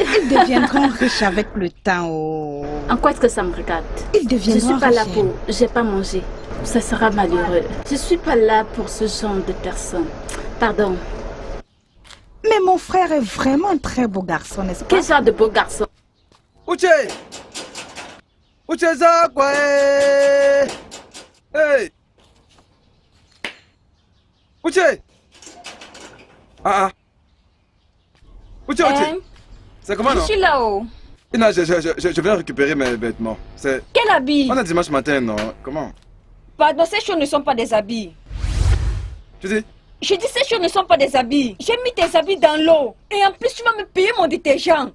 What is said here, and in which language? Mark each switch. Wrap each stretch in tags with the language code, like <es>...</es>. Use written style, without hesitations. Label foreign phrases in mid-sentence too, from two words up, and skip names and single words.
<fr>Ils deviendront riches avec le temps. Oh. En quoi est-ce que ça me regarde? Ils deviendront Je suis pas là riches. pour... J'ai pas mangé. Ça sera malheureux. Je suis pas là pour ce genre de personnes. Pardon. Mais mon frère est vraiment un très beau garçon, n'est-ce pas? Quel genre de beau garçon?</fr> <ig>Uche! Uche za kwa Hey!</ig> <fr>Uche! Ah. Uche, Uche! C'est comment, non? Je suis là-haut. Non, je viens récupérer mes vêtements. C'est... Quel habit? On a dimanche matin, non? Comment? Pardon, ces choses ne sont pas des habits. Tu dis? Je dis ces choses ne sont pas des habits. J'ai mis tes habits dans l'eau. Et en plus, tu vas me payer mon détergent.</fr>